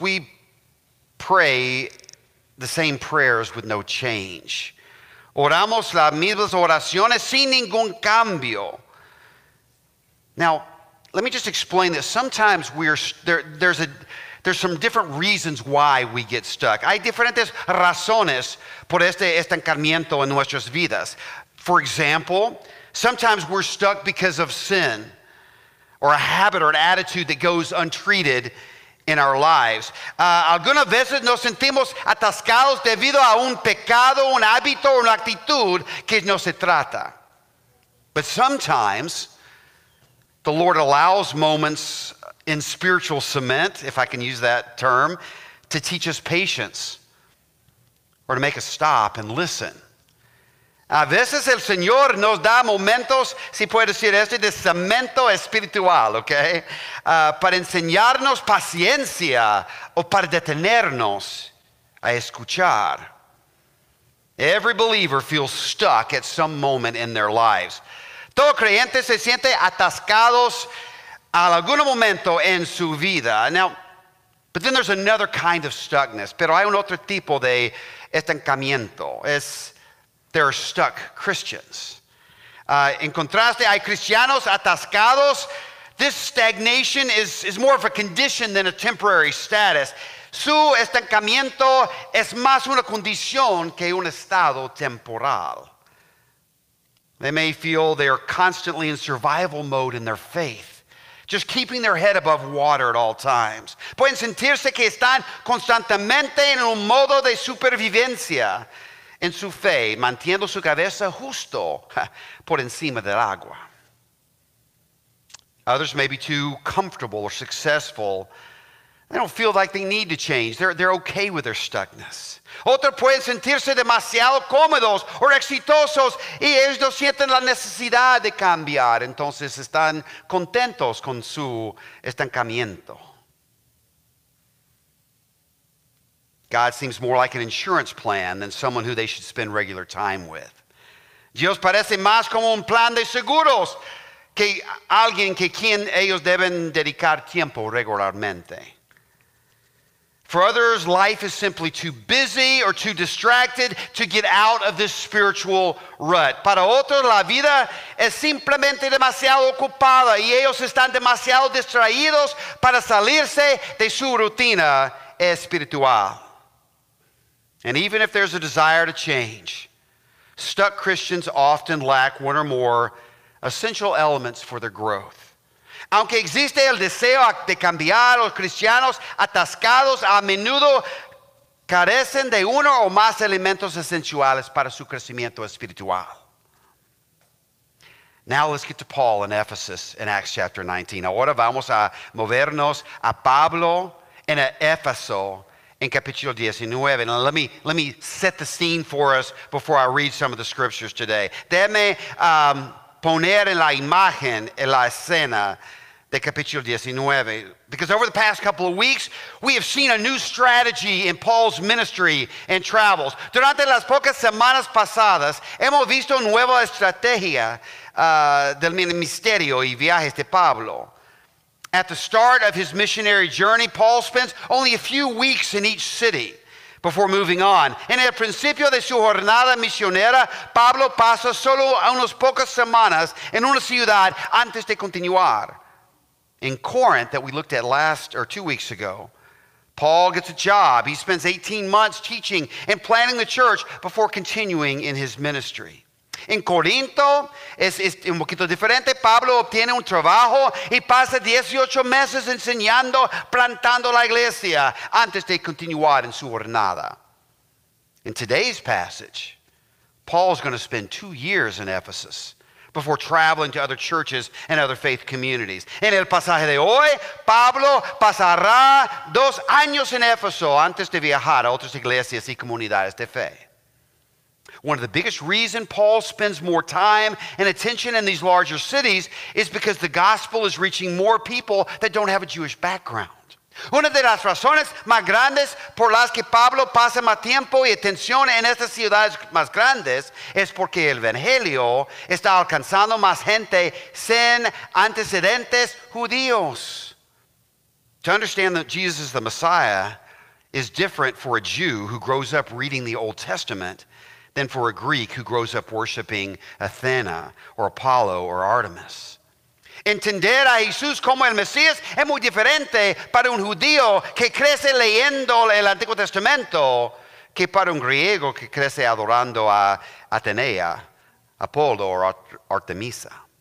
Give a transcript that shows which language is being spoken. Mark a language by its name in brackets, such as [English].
[English] We pray the same prayers with no change. [Spanish] Oramos las mismas oraciones sin ningún cambio. [English] Now, let me just explain this. Sometimes there's some different reasons why we get stuck. [Spanish] Hay diferentes razones por este estancamiento en nuestras vidas. [English] For example, sometimes we're stuck because of sin or a habit or an attitude that goes untreated in our lives. [Spanish] Algunas veces nos sentimos atascados debido a un pecado, un hábito o una actitud que no se trata. [English] But sometimes the Lord allows moments in spiritual cement, if I can use that term, to teach us patience or to make us stop and listen. [Spanish] A veces el Señor nos da momentos, si puedo decir esto, de cemento espiritual, ¿ok? Para enseñarnos paciencia o para detenernos a escuchar. [English] Every believer feels stuck at some moment in their lives. [Spanish] Todo creyente se siente atascados a algún momento en su vida. [English] Now, but then there's another kind of stuckness. [Spanish] Pero hay un otro tipo de estancamiento. [English] There are stuck Christians. [Spanish] En contraste, hay cristianos atascados. [English] This stagnation is more of a condition than a temporary status. [Spanish] Su estancamiento es más una condición que un estado temporal. [English] They may feel they are constantly in survival mode in their faith, just keeping their head above water at all times. [Spanish] Pueden sentirse que están constantemente en un modo de supervivencia en su fe, manteniendo su cabeza justo por encima del agua. [English] Others may be too comfortable or successful. They don't feel like they need to change. They're okay with their stuckness. [Spanish] Otros pueden sentirse demasiado cómodos o exitosos y ellos no sienten la necesidad de cambiar. Entonces están contentos con su estancamiento. [English] God seems more like an insurance plan than someone who they should spend regular time with. [Spanish] Dios parece más como un plan de seguros que alguien que quien ellos deben dedicar tiempo regularmente. [English] For others, life is simply too busy or too distracted to get out of this spiritual rut. [Spanish] Para otros, la vida es simplemente demasiado ocupada y ellos están demasiado distraídos para salirse de su rutina espiritual. [English] And even if there's a desire to change, stuck Christians often lack one or more essential elements for their growth. [Spanish] Aunque existe el deseo de cambiar, los cristianos atascados a menudo carecen de uno o más elementos esenciales para su crecimiento espiritual. [English] Now let's get to Paul in Ephesus in Acts chapter 19. [Spanish] Ahora vamos a movernos a Pablo en Éfeso in capítulo 19. [English] Now let me set the scene for us before I read some of the scriptures today. [Spanish] Déjame poner en la imagen, en la escena de capítulo 19. [English] Because over the past couple of weeks, we have seen a new strategy in Paul's ministry and travels. [Spanish] Durante las pocas semanas pasadas, hemos visto una nueva estrategia del ministerio y viajes de Pablo. [English] At the start of his missionary journey, Paul spends only a few weeks in each city before moving on. [Spanish] En el principio de su jornada misionera, Pablo pasa solo unas pocas semanas en una ciudad antes de continuar. [English] In Corinth, that we looked at 2 weeks ago, Paul gets a job. He spends 18 months teaching and planning the church before continuing in his ministry. [Spanish] En Corinto es un poquito diferente. Pablo obtiene un trabajo y pasa 18 meses enseñando, plantando la iglesia antes de continuar en su jornada. [English] In today's passage, Paul's going to spend 2 years in Ephesus before traveling to other churches and other faith communities. [Spanish] En el pasaje de hoy, Pablo pasará 2 años en Éfeso antes de viajar a otras iglesias y comunidades de fe. [English] One of the biggest reasons Paul spends more time and attention in these larger cities is because the gospel is reaching more people that don't have a Jewish background. [Spanish] Una de las razones más grandes por las que Pablo pasa más tiempo y atención en estas ciudades más grandes es porque el evangelio está alcanzando más gente sin antecedentes judíos. [English] To understand that Jesus is the Messiah is different for a Jew who grows up reading the Old Testament than for a Greek who grows up worshiping Athena or Apollo or Artemis. [Spanish] Entender a Jesús como el Mesías es muy diferente para un judío que crece leyendo el Antiguo Testamento que para un griego que crece adorando a Atenea, Apolo, or Artemisa.